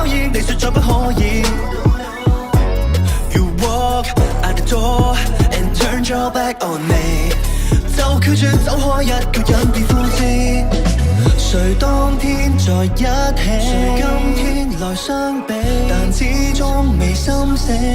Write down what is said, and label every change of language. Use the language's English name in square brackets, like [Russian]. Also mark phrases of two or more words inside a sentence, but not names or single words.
[Cantonese] 驗，你說再不可以。 [English] You walk out the door and turn your back on me， [Cantonese] 就拒絕走開一個人別膚淺。誰當天在一起，誰今天來相比，但始終未心死。